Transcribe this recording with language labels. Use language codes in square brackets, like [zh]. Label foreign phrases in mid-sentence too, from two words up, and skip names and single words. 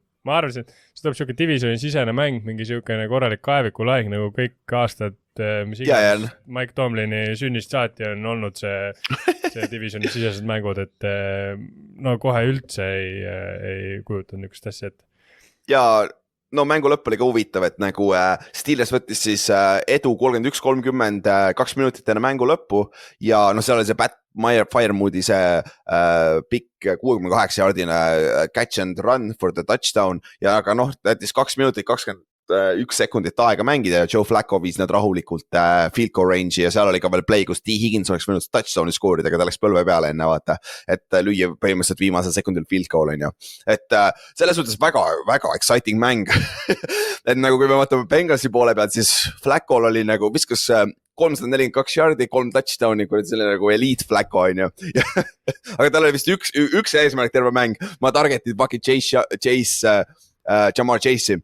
[et] Ma arvasin, et see tuleb siuke divisioni sisene mäng, mingi siukene korralik kaevikulaying nagu kõik aastad, mis iganes Mike Tomlini sünnist saati on olnud see divisioni sisesed mängud, et no kohe üldse ei kujutanud niisugust asja, et ja no mängu lõpp oli ka huvitav, et nagu Steelers võttis siis edu 31-30 2 minutit enne mängu lõppu ja no seal oli see Pat Firemoodi see pikk 68 yardine [en] catch and run for the touchdown [et] ja aga noh, jättis 2 minutit 21 sekundit aega mängida ja Joe Flacco viis need rahulikult [en] field goal range'i [et] ja seal oli ka veel play, kus T. Higgins oleks võinud touchdowni skoorida, aga ta läks põlve peale enne vaata, et lüüa põhimõtteliselt viimasel sekundil [en] field goal [et] on ju. Et selles suhtes väga, väga exciting mäng. Et nagu kui me vaatame Bengalsi poole pealt, siis Flacco'l oli nagu viskas 342 yardi, 3 touchdowni, kui see oli nagu elite Flacco on ju. Aga tal oli vist üks eesmärk terve mäng. Ma targetid Bucky Jamar Chase'i.